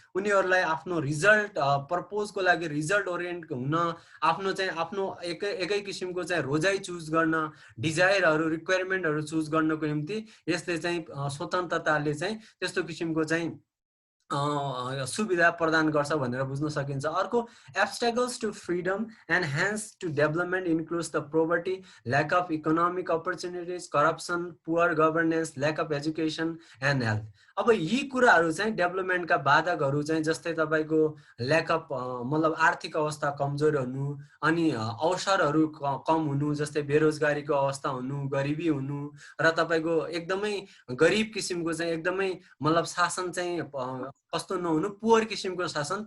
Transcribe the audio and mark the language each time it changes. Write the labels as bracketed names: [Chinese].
[Nepali] उनीहरूलाई आफ्नो रिजल्ट पर्पोजको लागि रिजल्ट ओरिएन्ट हुन, आफ्नो एकै किसिमको चाहिँ रोजाइ चुज गर्न, डिजायरहरू, रिक्वायरमेन्टहरू चुज गर्नको निम्ति यसले चाहिँ स्वतन्त्रताले चाहिँ त्यस्तो किसिमको चाहिँ सुविधा प्रदान गर्छ भनेर बुझ्न सकिन्छ। [English] अर्को, obstacles to freedom and hence to development includes the poverty, lack of economic opportunities, corruption, poor governance, lack of education and health। [Nepali] अब यी कुराहरू चाहिँ डेभलपमेन्टका बाधकहरू चाहिँ जस्तै तपाईको ल्याक अफ मतलब आर्थिक अवस्था कमजोर हुनु, अनि अवसरहरू कम हुनु, जस्तै बेरोजगारीको अवस्था हुनु, गरिबी हुनु, र तपाईको एकदमै गरिब किसिमको चाहिँ एकदमै मतलब शासन चाहिँ कस्तो नहुनु, पुवर किसिमको शासन।